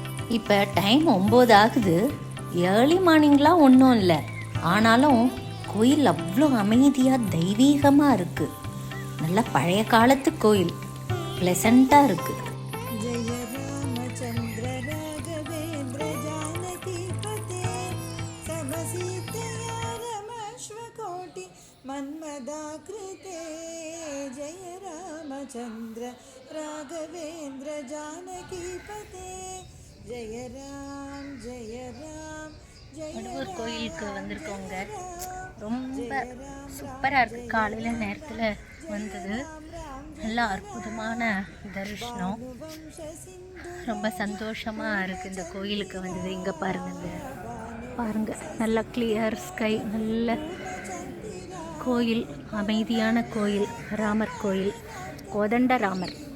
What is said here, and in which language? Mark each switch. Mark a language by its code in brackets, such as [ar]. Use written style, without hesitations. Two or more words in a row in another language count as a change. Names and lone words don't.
[ta] இப்போ டைம் 9 ஆகுது. [en] early morningலாம் [ta] ஒன்றும் இல்லை, ஆனாலும் கோயில் அவ்வளோ அமைதியாக தெய்வீகமாக இருக்குது. நல்ல பழைய காலத்து கோயில், ப்ளசண்ட்டாக இருக்குது. [sa] मन्मदाकृते जय रामचन्द्र राघवेन्द्र जानकीपते जय राम जय राम [ta] வடுவூர் கோயிலுக்கு வந்திருக்கோங்க. ரொம்ப சூப்பராக இருக்குது. காலையில் நேரத்தில் வந்தது நல்லா அற்புதமான தரிசனம். ரொம்ப சந்தோஷமாக இருக்குது இந்த கோயிலுக்கு வந்தது. இங்கே பாருங்கள் நல்ல [en] clear sky, [ta] நல்ல கோயில், அமைதியான கோயில், ராமர் கோயில், கோதண்ட ராமர்.